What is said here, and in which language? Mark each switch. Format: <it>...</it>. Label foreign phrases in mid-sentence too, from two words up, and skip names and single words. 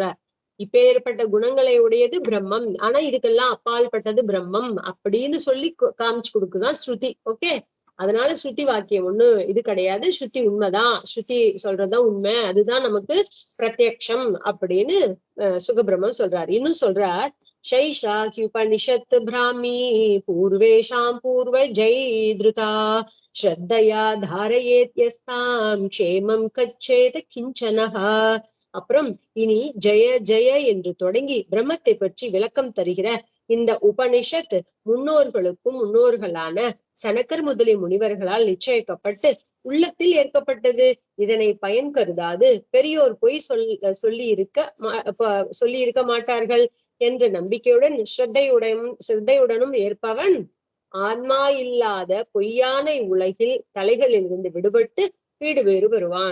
<ta>இப்ப ஏற்பட்ட குணங்களை உடையது பிரம்மம், ஆனா இதுக்கெல்லாம் அப்பால்பட்டது பிரம்மம் அப்படின்னு சொல்லி காமிச்சு கொடுக்குதான் ஸ்ருதி. ஓகே, அதனால ஸ்ருதி வாக்கியம் ஒண்ணு இது கிடையாது, ஸ்ருதி உண்மைதான், ஸ்ருதி சொல்றதுதான் உண்மை, அதுதான் நமக்கு பிரத்யக்ஷம் அப்படின்னு சுகபிரம்மம் சொல்றார். இன்னும் சொல்றார்,</ta> <sa>शैषाख्युपनिषत् ब्राह्मी पूर्वेषां पूर्वजैधृता श्रद्धया धारयेत्यस्तां क्षेमं कच्छेत किञ्चनः.</sa> <ta>அப்புறம் இனி ஜெய ஜெய என்று தொடங்கி பிரம்மத்தை பற்றி விளக்கம் தருகிற இந்த உபனிஷத் முன்னோர்களுக்கும் முன்னோர்களான சனக்கர் முதலிய முனிவர்களால் நிச்சயிக்கப்பட்டு உள்ளத்தில் ஏற்கப்பட்டது. இதனை பயன் கருதாது பெரியோர் பொய் சொல்லி இருக்க மாட்டார்கள் என்ற நம்பிக்கையுடன் ஸ்ரத்தையுடனும் ஏற்பவன் ஆன்மா இல்லாத பொய்யான உலகில் தலைகளில் இருந்து விடுபட்டு வீடு வேறு பெறுவான்.</ta>